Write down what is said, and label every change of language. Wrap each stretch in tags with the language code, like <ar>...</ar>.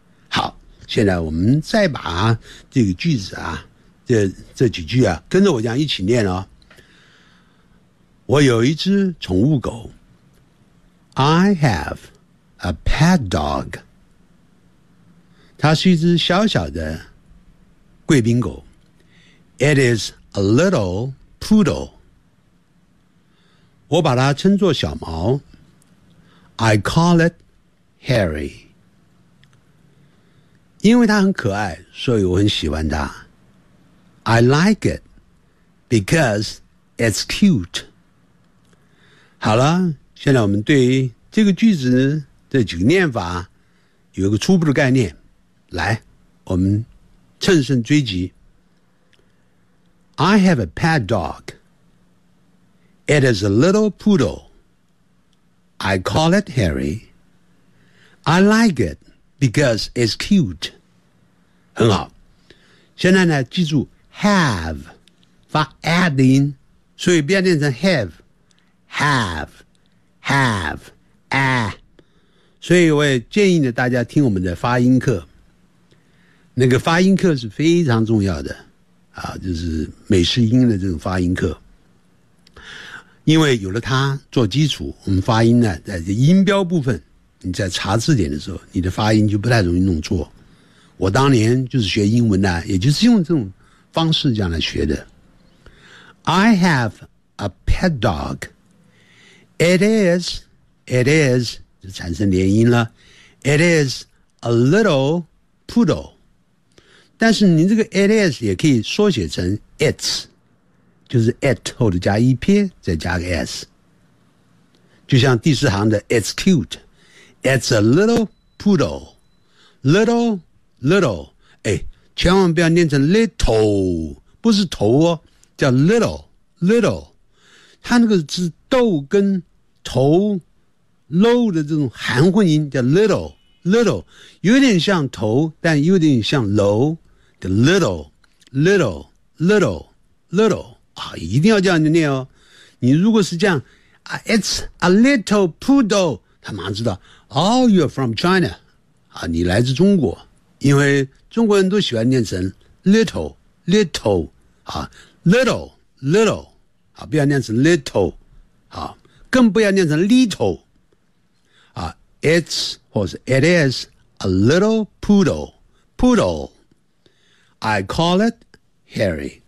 <zh>好，现在我们再把这个句子啊 这几句啊跟着我这样一起念哦。我有一只宠物狗，</zh> <en>I haveA pet dog，</en> <zh>它是一只小小的贵宾狗。</zh> <en>It is a little poodle，</en> <zh>我把它称作小毛。</zh> <en>I call it Harry，</en> <zh>因为它很可爱所以我很喜欢它。</zh> <en>I like it because it's cute。</en> <zh>好了，现在我们对于这个句子这几个念法有一个初步的概念，来我们乘胜追击。</zh> <en>I have a pet dog， It is a little poodle， I call it Harry， I like it because it's cute。</en> <zh>很好，现在呢记住 have 发 add 的音，所以不要念成 have， have have have、所以我也建议呢大家听我们的发音课，那个发音课是非常重要的啊，就是美式英的这种发音课，因为有了它做基础，我们发音呢在音标部分你在查字典的时候你的发音就不太容易弄错。我当年就是学英文呢也就是用这种方式这样来学的。</zh> <en>I have a pet dog， it is</en> <zh>就产生连音了。</zh> <en>It is a little poodle，</en> <zh>但是你这个</zh> <en>it is</en> <zh>也可以缩写成</zh> <en>it's，</en> <zh>就是 at 或者加 ep 再加个 s， 就像第四行的 it's cute，</zh> <en>it's a little poodle，</en> <zh>little little， 哎，千万不要念成 little， 不是头哦，叫 little little，它那个字豆跟头 low 的这种含混音叫 little little， 有点像头，但有点像 low 的 little little little little 啊，一定要这样念哦。你如果是这样啊 ，it's a little poodle， 他马上知道 ，</zh> <en>oh you're from China，</en> <zh>啊，你来自中国，因为中国人都喜欢念成 little little 啊 ，little little 啊，不要念成 little 啊，更不要念成 little 啊 ，it's 或是</zh> <en>it is a little poodle poodle， I call it Harry。</en>